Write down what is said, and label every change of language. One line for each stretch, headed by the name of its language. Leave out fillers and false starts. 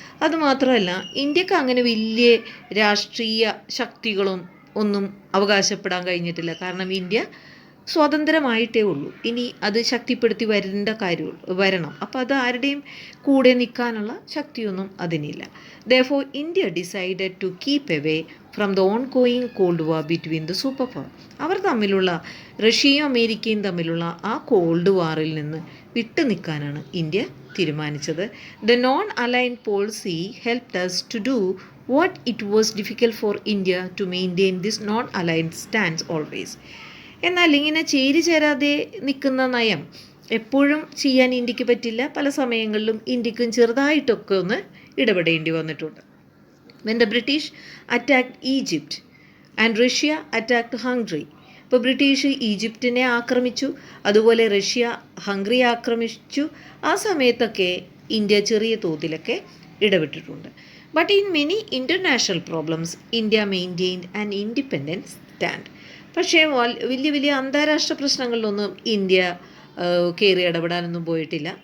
Malayalam: അതുമാത്രമല്ല, ഇന്ത്യക്ക് അങ്ങനെ വലിയ രാഷ്ട്രീയ ശക്തികളും ഒന്നും അവകാശപ്പെടാൻ കഴിഞ്ഞിട്ടില്ല. കാരണം ഇന്ത്യ സ്വതന്ത്രമായിട്ടേ ഉള്ളൂ. ഇനി അത് ശക്തിപ്പെടുത്തി വരണം. അപ്പോൾ അത് ആരുടെയും കൂടെ നിൽക്കാനുള്ള ശക്തിയൊന്നും അതിനില്ല.
English: Therefore, India decided to keep away from the ongoing Cold War between the superpower.
Malayalam: അവർ തമ്മിലുള്ള, റഷ്യയും അമേരിക്കയും തമ്മിലുള്ള ആ കോൾഡ് വാറിൽ നിന്ന് വിട്ടു നിൽക്കാനാണ് ഇന്ത്യ തീരുമാനിച്ചത്.
English: The non-aligned policy helped us to do what it was difficult for India to maintain this non-aligned stance always.
Malayalam: എന്നാൽ ഇങ്ങനെ ചേരാതെ നിൽക്കുന്ന നയം എപ്പോഴും ചെയ്യാൻ ഇന്ത്യക്ക് പറ്റില്ല. പല സമയങ്ങളിലും ഇന്ത്യക്കും ചെറുതായിട്ടൊക്കെ ഒന്ന് ഇടപെടേണ്ടി വന്നിട്ടുണ്ട്.
English: When the British attacked Egypt and Russia attacked Hungary.
Malayalam: ഇപ്പോൾ ബ്രിട്ടീഷ് ഈജിപ്തിനെ ആക്രമിച്ചു, അതുപോലെ റഷ്യ ഹംഗറി ആക്രമിച്ചു. ആ സമയത്തൊക്കെ ഇന്ത്യ ചെറിയ തോതിലൊക്കെ ഇടപെട്ടിട്ടുണ്ട്.
English: But in many international problems India maintained an independent stand.
Malayalam: പക്ഷേ വലിയ അന്താരാഷ്ട്ര പ്രശ്നങ്ങളിലൊന്നും ഇന്ത്യ കയറി ഇടപെടാനൊന്നും പോയിട്ടില്ല.